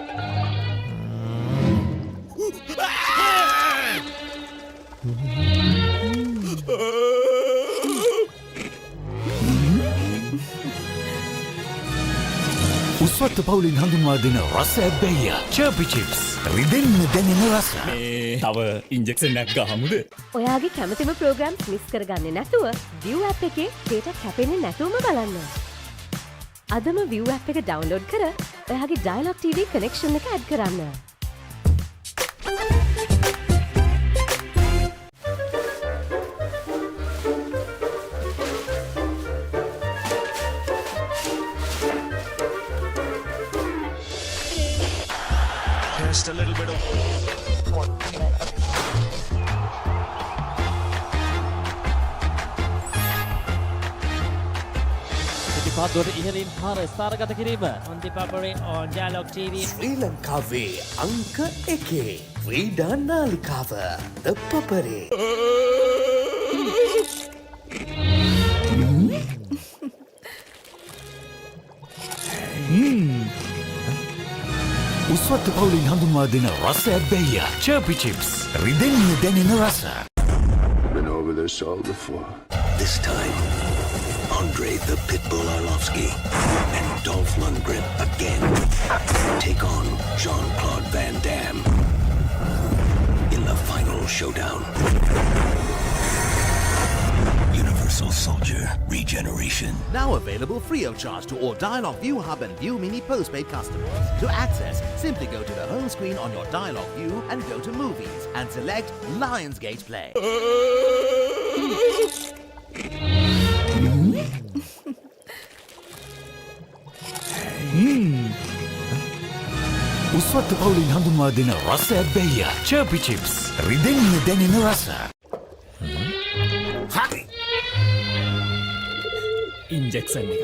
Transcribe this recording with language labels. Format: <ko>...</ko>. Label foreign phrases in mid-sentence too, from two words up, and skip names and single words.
<si>උස්වත්ත පවුලින් හඳුන්වා දෙන රස ඇබ්බැහිය Chirpy chips රිදෙන්න දැනෙන රස. මේ තව ඉන්ජෙක්ෂන් එකක් ගහමුද? ඔයාගේ කැමතිම ප්‍රෝග්‍රෑම්ස් මිස් කරගන්නේ නැතුව View app එකේ data කැපෙන්නේ නැතුවම බලන්න. අදම View app එක ඩවුන්ලෝඩ් කර ඔයාගේ dialog TV connection එක add කරන්න.</si> <en>Just a little bit of</en> <si>පිටිපත්වලට ඉහළින් හාර ස්ථානගත කිරීම</si> <en>on the Papare on Dialog TV.</en> <si>ශ්‍රී ලංකාවේ අංක 1 ක්‍රීඩා නාලිකාව The Papare. උස්වත්ත පවුලින් හඳුන්වා දෙන රස ඇබ්බැහිය Chirpy chips රිදෙන්න දැනෙන රස.</si> <en>Been over this all before. This time, Andre the Pitbull Arlovsky and Dolph Lundgren again take on Jean-Claude Van Damme in the final showdown. Universal Soldier Regeneration. Now available free of charge to all Dialog View Hub and View Mini postpaid customers. To access, simply go to the home screen on your Dialog View and go to Movies and select Lionsgate Play.</en> <si>උස්වත්ත පවුලින් හඳුන්වා දෙන රස ඇබ්බැහිය Chirpy chips රිදෙන්න දැනෙන රස. හරි. ඉන්ජෙක්ෂන් එක.</si>